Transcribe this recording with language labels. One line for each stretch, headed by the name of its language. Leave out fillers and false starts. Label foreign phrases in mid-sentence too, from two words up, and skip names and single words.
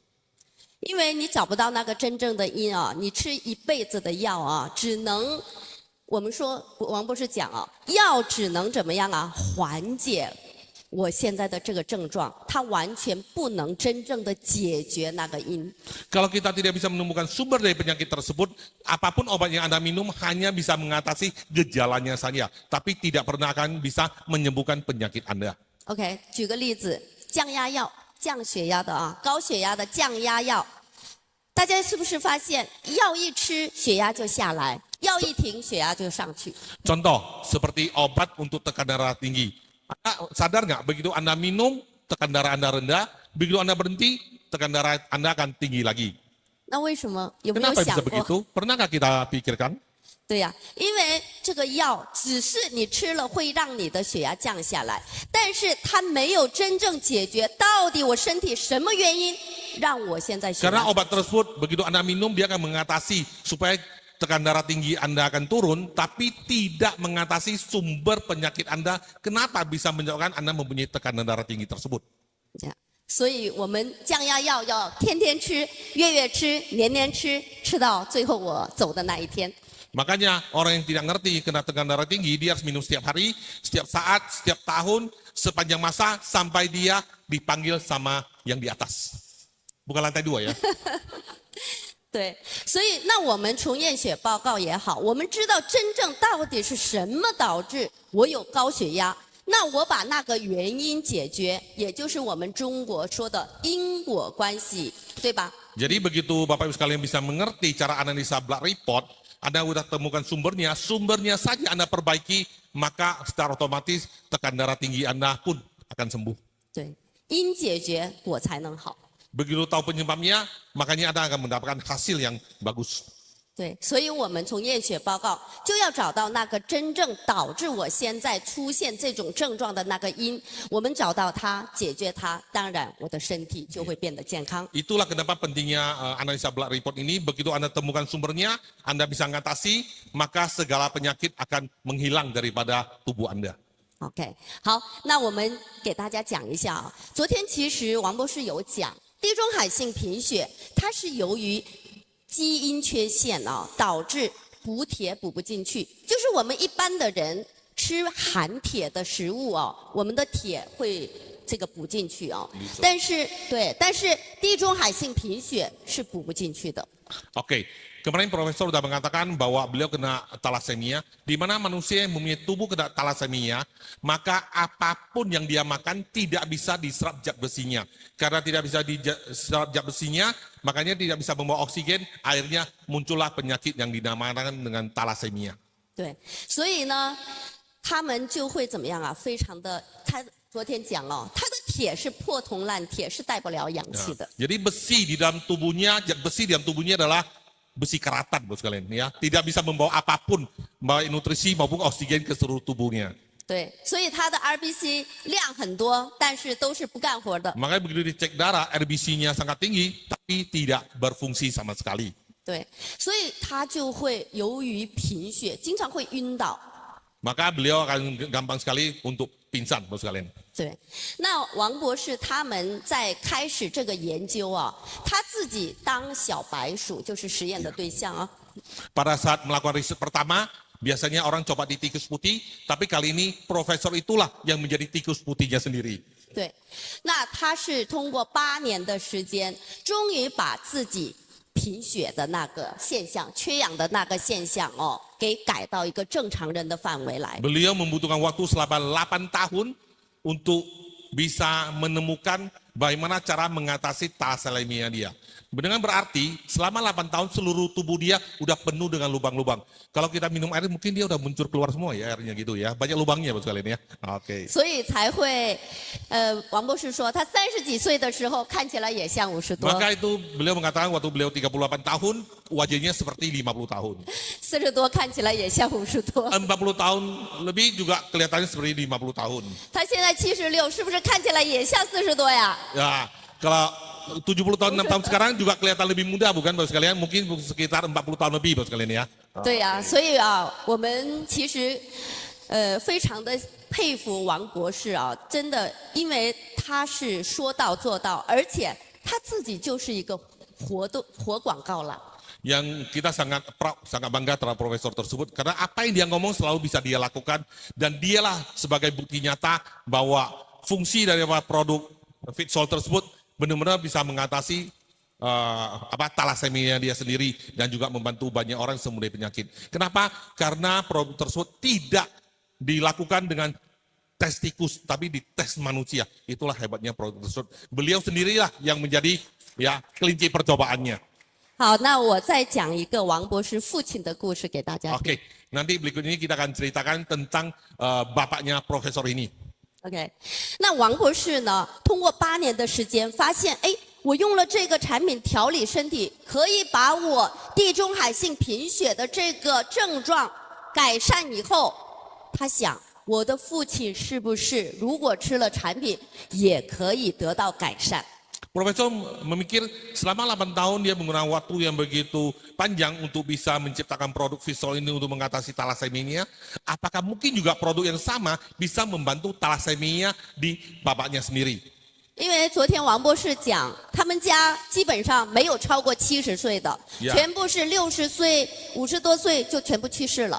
Chinese: 因为你找不到那个真正的因啊，你吃一辈子的药啊，只能我们说王博士讲啊，药只能怎么样啊？缓解我现在的这个症状，它完全不能真正的解决那个因。
Indonesian: Kalau kita tidak bisa menemukan sumber dari penyakit tersebut, apapun obat yang Anda minum hanya bisa mengatasi gejalanya saja, tapi tidak pernah akan bisa menyembuhkan penyakit Anda.
Chinese: OK， 举个例子，降压药、降血压的啊，高血压的降压药，大家是不是发现药一吃血压就下来，药一停血压就上去？
Indonesian: Contoh, seperti obat untuk tekanan darah tinggi. Anda sadar nggak, begitu Anda minum, tekan darah Anda rendah, begitu Anda berhenti, tekan darah Anda akan tinggi lagi.
Chinese: 那为什么？有没有
Indonesian: Kenapa
Chinese: 想
Indonesian: bisa
Chinese: 过？
Indonesian: begitu? Pernahkah kita pikirkan?
Chinese: 对呀、因为这个药只是你吃了会让你的血压降下来，但是它没有真正解决到底我身体什么原因让我现在血
Indonesian: Karena
Chinese: 压。
Indonesian: obat tersebut, begitu Anda minum, dia akan mengatasi supaya tekanan darah tinggi Anda akan turun, tapi tidak mengatasi sumber penyakit Anda. Kenapa bisa menyebabkan Anda mempunyai tekanan darah tinggi tersebut?
Chinese: 这样，所以我们降压药要天天吃、月月吃、年年吃，吃到最后我走的那一天。
Indonesian: Makanya orang yang tidak ngerti kena tekanan darah tinggi, dia harus minum setiap hari, setiap saat, setiap tahun, sepanjang masa, sampai dia dipanggil sama yang di atas. Bukan lantai 2 ya.
Chinese: 对，所以那我们从验血报告也好，我们知道真正到底是什么导致我有高血压，那我把那个原因解决，也就是我们中国说的因果关系，对吧？
Indonesian: Jadi begitu Bapak Ibu sekalian bisa mengerti cara analisa
English: blood report,
Indonesian: Anda sudah temukan sumbernya saja Anda perbaiki, maka secara otomatis tekanan darah tinggi Anda pun akan sembuh.
Chinese: 对，因解决果才能好。
Indonesian: Begitu tahu penyebabnya, makanya Anda akan mendapatkan hasil yang bagus.
Chinese: 对，所以我们从验血报告就要找到那个真正导致我现在出现这种症状的那个因，我们找到它，解决它，当然我的身体就会变得健康。
Indonesian: Itulah kenapa pentingnya analisa
English: blood report
Indonesian: ini. Begitu Anda temukan sumbernya, Anda bisa mengatasi, maka segala penyakit akan menghilang daripada tubuh Anda.
Chinese: OK， 好，那我们给大家讲一下啊。昨天其实王博士有讲，地中海性贫血，它是由于基因缺陷啊，导致补铁补不进去。就是我们一般的人吃含铁的食物哦，我们的铁会这个补进去哦。但是地中海性贫血是补不进去的。
Indonesian: Oke, kemarin Profesor sudah mengatakan bahwa beliau kena talasemia, di mana manusia yang mempunyai tubuh kena talasemia, maka apapun yang dia makan tidak bisa diserap zat besinya. Karena tidak bisa diserap zat besinya, makanya tidak bisa membawa oksigen, akhirnya muncullah penyakit yang dinamakan dengan talasemia.
Chinese: 对，所以呢，他们就会怎么样啊？非常的，他昨天讲哦，他的铁是破铜烂铁，是带不了氧气的。
Indonesian: Jadi besi di dalam tubuhnya, zat besi di dalam tubuhnya adalah besi karatan, Bos sekalian, ya. Tidak bisa membawa apapun, membawa nutrisi maupun oksigen ke seluruh tubuhnya.
Chinese: 对，所以他的 RBC 量很多，但是都是不干活的。
Indonesian: Makanya begitu dicek darah, RBC-nya sangat tinggi, tapi tidak berfungsi sama sekali.
Chinese: 对，所以他就会由于贫血，经常会晕倒。
Indonesian: Maka beliau akan gampang sekali untuk pingsan, Bos sekalian.
Chinese: 对，那王博士他们在开始这个研究啊，他自己当小白鼠，就是实验的对象啊。
Indonesian: Pada saat melakukan riset pertama, biasanya orang coba di tikus putih, tapi kali ini profesor itulah yang menjadi tikus putihnya sendiri.
Chinese: 对，那他是通过8年的时间，终于把自己贫血的那个现象、缺氧的那个现象哦，给改到一个正常人的范围来。
Indonesian: Beliau membutuhkan waktu selama 8 tahun untuk bisa menemukan bagaimana cara mengatasi talasemia dia. Dengan berarti selama 8 tahun seluruh tubuh dia udah penuh dengan lubang-lubang. Kalau kita minum air mungkin dia udah muncul keluar semua ya airnya gitu ya. Banyak lubangnya Bos sekalian ya. Oke.
Chinese: 所以才会，王博士说他30几岁的时候看起来也像50多，
Indonesian: Maka itu beliau mengatakan waktu beliau 38 tahun wajahnya seperti 50 tahun.
Chinese: 40 多看起来也像50多。
Indonesian: 40 tahun lebih juga kelihatannya seperti 50 tahun.
Chinese: 他现在76，是不是看起来也像40多呀？
Indonesian: Ya, kalau 70 tahun 6 tahun sekarang juga kelihatan lebih muda bukan Bos sekalian? Mungkin sekitar 40 tahun lebih Bos sekalian ya.
Chinese: 对呀、所以啊，我们其实非常的佩服王博士啊，真的，因为他是说到做到，而且他自己就是一个活广告了。
Indonesian: yang kita sangat proud, sangat bangga terhadap profesor tersebut karena apa yang dia ngomong selalu bisa dia lakukan dan dialah sebagai bukti nyata bahwa fungsi dari produk Fitsol tersebut benar-benar bisa mengatasi talasemia dia sendiri dan juga membantu banyak orang sembuh dari penyakit. Kenapa? Karena produk tersebut tidak dilakukan dengan tes tikus tapi di tes manusia. Itulah hebatnya produk tersebut. Beliau sendirilah yang menjadi kelinci percobaannya.
Chinese: 好，那我再讲一个王博士父亲的故事给大家听。
Indonesian: Oke, nanti berikut ini kita akan ceritakan tentang bapaknya profesor ini.
Chinese: OK， 那王博士呢，通过8年的时间，发现，哎，我用了这个产品调理身体，可以把我地中海性贫血的这个症状改善以后，他想，我的父亲是不是如果吃了产品，也可以得到改善？
Indonesian: Profesor memikir selama 8 tahun dia menggunakan waktu yang begitu panjang untuk bisa menciptakan produk Fitsol ini untuk mengatasi talasemia. Apakah mungkin juga produk yang sama bisa membantu talasemia di bapaknya sendiri?
Chinese: 因为昨天王博士讲，他们家基本上没有超过70岁的， 全部是60岁、50多岁就全部去世了。